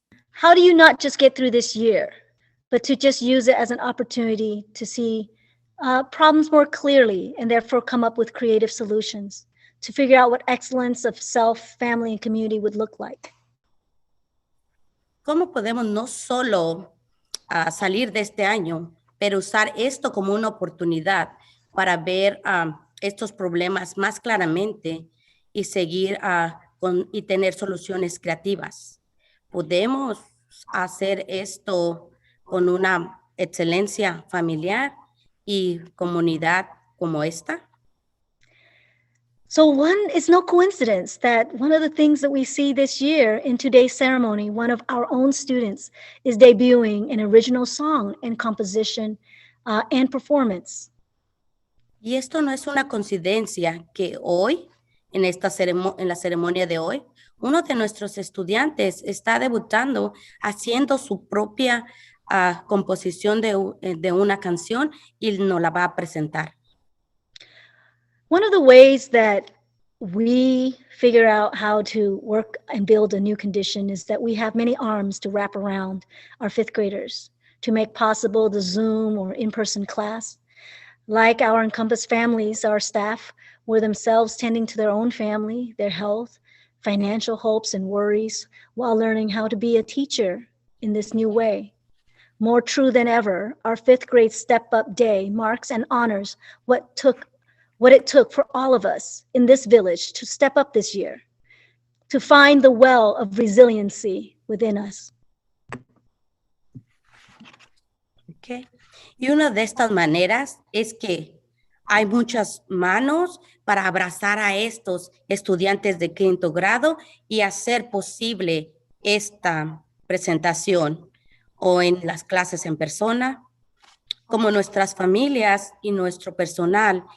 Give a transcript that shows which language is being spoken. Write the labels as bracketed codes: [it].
[en] How do you not just get through this year, but to just use it as an opportunity to see problems more clearly and therefore come up with creative solutions to figure out what excellence of self, family, and community would look like? [es] ¿Cómo podemos no solo salir de este año, pero usar esto como una oportunidad para ver estos problemas más claramente y seguir y tener soluciones creativas? ¿Podemos hacer esto con una excelencia familiar y comunidad como esta? [en] So it's no coincidence that one of the things that we see this year in today's ceremony, one of our own students is debuting an original song and composition and performance. [es] Y esto no es una coincidencia que hoy, en la ceremonia de hoy, uno de nuestros estudiantes está debutando haciendo su propia composición de una canción y nos la va a presentar. [en] One of the ways that we figure out how to work and build a new condition is that we have many arms to wrap around our fifth graders to make possible the Zoom or in-person class. Like our EnCompass families, our staff were themselves tending to their own family, their health, financial hopes and worries, while learning how to be a teacher in this new way. More true than ever, our fifth grade Step Up Day marks and honors what took what it took for all of us in this village to step up this year, to find the well of resiliency within us. Okay. [es] Y una de estas maneras es que hay muchas manos para abrazar a estos estudiantes de quinto grado y hacer posible esta presentación o en las clases en persona, como nuestras familias y nuestro personal.